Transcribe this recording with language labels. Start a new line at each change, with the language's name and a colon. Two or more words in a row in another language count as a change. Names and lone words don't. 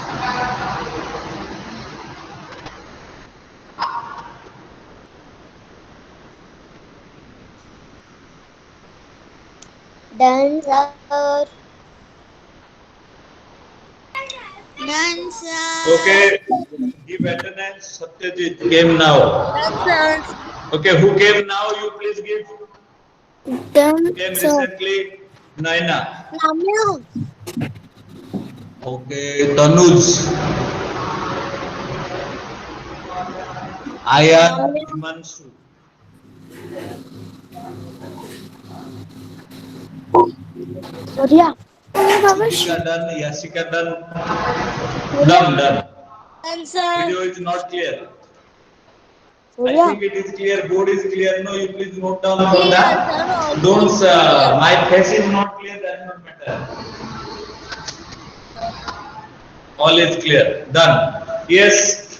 English: Done, sir. Done, sir. Okay. Give attendance. Satyajit came now. Done, Okay, who came now? You please give. Done, Came sir. recently. Naina. Namyo. Okay, Tanuj. Ayan, Himanshu. Surya. Yasika done. Yasika done. Done. Done, sir. Video is not clear. I Surya. think it is clear. Board is clear. No, you please note down for that. Don't. My face is not clear. That not matter. All is clear. Done. Yes.